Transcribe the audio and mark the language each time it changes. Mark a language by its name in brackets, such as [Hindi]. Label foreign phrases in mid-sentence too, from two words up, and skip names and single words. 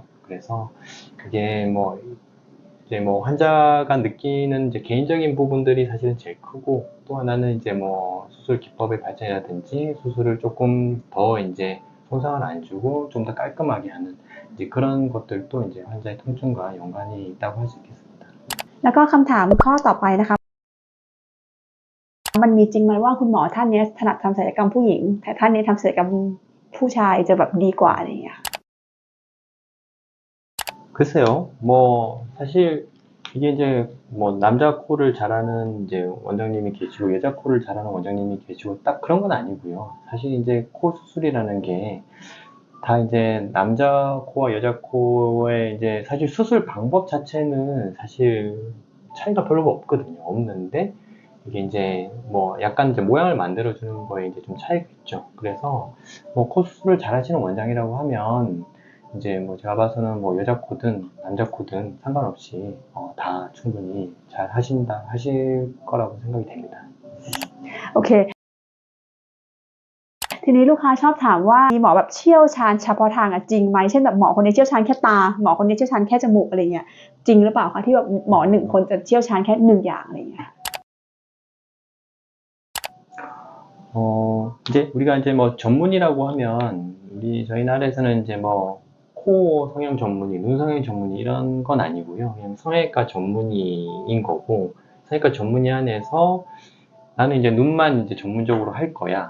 [Korean] 그래서 그게 뭐 이제 뭐 환자가 느끼는 이제 개인적인 부분들이 사실은 제일 크고 또 하나는 이제 뭐 수술 기법의 발전이라든지 수술을 조금 더 이제 손상을 안 주고 좀 더 깔끔하게 하는 이제 그런 것들도 이제 환자의 통증과 연관이 있다고 할 수 있겠습니다. [Thai] แล้วก็คำถามข้อต่อไปนะคะมันมีจริงไหมว่าคุณหมอท่านนี้ถนัดทำศัลยกรรมผู้หญิงแต่ท่านนี้ทำศัลยกรรมผู้ชายจะแบบดีกว่าอะไรอย่างเงี้ย [Korean] 글쎄요, 뭐 사실 이게 이제 뭐 남자 코를 잘하는 이제 원장님이 계시고 여자 코를 잘하는 원장님이 계시고 딱 그런 건 아니고요. 사실 이제 코 수술이라는 게 다 이제 남자 코와 여자 코의 이제 사실 수술 방법 자체는 사실 차이가 별로 없거든요. 없는데 이게 이제 뭐 약간 이제 모양을 만들어 주는 거에 이제 좀 차이가 있죠. 그래서 뭐 코 수술을 잘 하시는 원장이라고 하면 이제 뭐 제가 봐서는 뭐 여자 코든 남자 코든 상관없이 다 충분히 잘 하실 거라고 생각이 됩니다. [Thai] โอเคทีนี้ลูกค้าชอบถามว่ามีหมอแบบเชี่ยวชาญเฉพาะทางจริงไหมเช่นแบบหมอคนนี้เชี่ยวชาญแค่ตาหมอคนนี้เชี่ยวชาญแค่จมูกอะไรเงี้ยจริงหรือเปล่าคะที่แบบหมอหนึ่งคนจะเชี่ยวชาญแค่หนึ่งอย่างอะไรเงี้ย [Korean] 이제 우리가 이제 뭐 전문이라고 하면 저희 나라에서는 이제 뭐 코 성형 전문의, 눈 성형 전문의 이런 건 아니고요. 그냥 성형외과 전문의인 거고 성형외과 전문의 안에서 나는 이제 눈만 이제 전문적으로 할 거야.